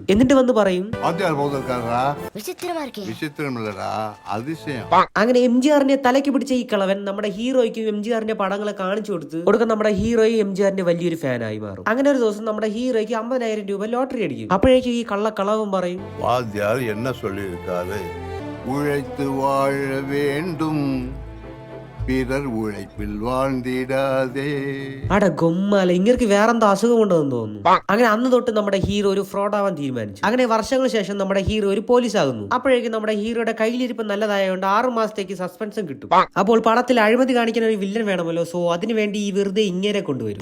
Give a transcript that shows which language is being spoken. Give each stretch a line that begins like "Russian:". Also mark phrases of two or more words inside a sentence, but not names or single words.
Malayalam: എന്നിട്ട് വന്ന് പറയും, അങ്ങനെ MGRന്റെ തലയ്ക്ക് പിടിച്ച ഈ കളവൻ നമ്മുടെ ഹീറോയ്ക്കും MGRന്റെ പടങ്ങളെ കാണിച്ചു കൊടുക്കാൻ നമ്മുടെ ഹീറോയും MGRന്റെ വലിയൊരു ഫാനായി മാറും. അങ്ങനെ ഒരു ദിവസം നമ്മുടെ ഹീറോയ്ക്ക് 50,000 രൂപ ലോട്ടറി അടിക്കും. അപ്പോഴേക്കും ഈ കളവും പറയും,
Tamil: என்ன சொல்லியிருக்காரு, உழைத்து வாழ வேண்டும், பிறர் உழைப்பில் வாழ்ந்திടാതെ.
Malayalam: അട ഗൊമ്മാല, ഇങ്ങനെ വേറെന്തോ അസുഖമുണ്ടെന്ന് തോന്നുന്നു. അങ്ങനെ അന്ന് തൊട്ട് നമ്മുടെ ഹീറോ ഒരു ഫ്രോഡ് ആവാൻ തീരുമാനിച്ചു. അങ്ങനെ വർഷങ്ങൾക്ക് ശേഷം നമ്മുടെ ഹീറോ ഒരു പോലീസ് ആകുന്നു. അപ്പോഴേക്കും നമ്മുടെ ഹീറോയുടെ കയ്യിലിരിപ്പ് നല്ലതായതുകൊണ്ട് 6 മാസത്തേക്ക് സസ്പെൻഷൻ കിട്ടും. അപ്പോൾ പടത്തിൽ അഴിമതി കാണിക്കാൻ ഒരു വില്ലൻ വേണമല്ലോ, സോ അതിനുവേണ്ടി ഈ വെറുതെ ഇങ്ങേരെ കൊണ്ടുവരും.